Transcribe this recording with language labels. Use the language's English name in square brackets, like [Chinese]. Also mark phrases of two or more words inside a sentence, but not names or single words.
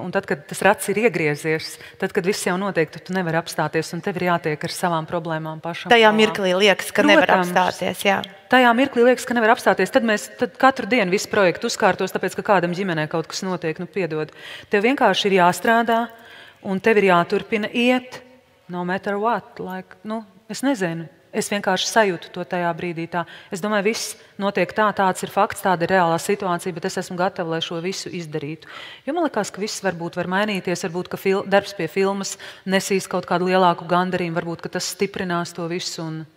[Latvian] Un tad, kad tas rats ir iegriezies, tad, kad viss jau notiek, tu nevari apstāties un tev ir jātiek ar savām problēmām pašam. Tajā mirklī liekas, ka nevar apstāties, jā. Tajā mirklī liekas, ka nevar apstāties. Tad katru dienu visu projektu uzkārtos, tāpēc, ka kādam ģimenē kaut kas notiek, nu piedod. Tev vienkārši ir jāstrādā un tev ir jāturpina iet, [English] no matter what. [Latvian] Like, nu, es nezinu. Es vienkārši sajūtu to tajā brīdī. Tā. Es domāju, viss notiek tā, tāds ir fakts, tāda ir reālā situācija, bet es esmu gatava, lai šo visu izdarītu. Jo man liekas, ka viss varbūt var mainīties, varbūt, ka darbs pie filmas nesīs kaut kādu lielāku gandarījumu, varbūt, ka tas stiprinās to visu.